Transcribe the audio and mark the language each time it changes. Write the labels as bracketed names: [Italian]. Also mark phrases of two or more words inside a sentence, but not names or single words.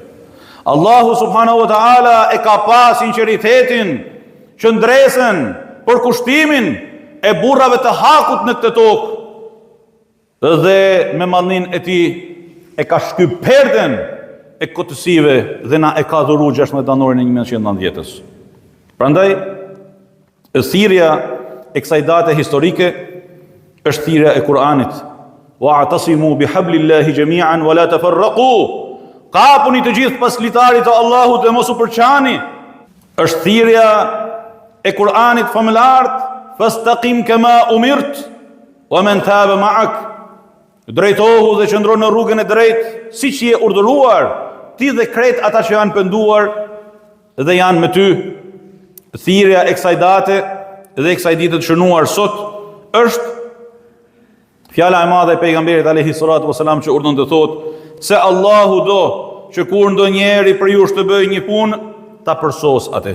[Albanian] Allahu [Arabic] سبحانه وتعالى [Albanian] e ka pa sinqeritetin, qëndresën, për kushtimin e burrave të hakut në këtë tokë dhe me madhnin e tij e ka shkyp perden e kotësive dhe na e ka dhuru 16 janorin e 1990-s. Prandaj, thirrja e kësaj date historike është thirrja e Kur'anit. [Arabic] واعتصموا بحبل الله جميعا ولا تفرقوا. [Albanian] Kapuni të gjithë pas litarit të Allahut dhe mos u përçani. Është thirrja e Kur'anit famëlart, [Arabic] فاستقم كما أمرت ومن تاب معك. [Albanian] Drejtohu dhe qëndro në rrugën e drejtë, siç je urdhëruar, ti dhe krejt ata që janë penduar dhe janë me ty. Thirrja e kësaj date dhe e kësaj dite të shënuar sot është fjala e madhe e pejgamberit [Arabic] عليه الصلاة والسلام [Albanian] që urdhon të thotë se Allahu do që kur ndonjëri për ju të bëjë një punë, ta përsos atë.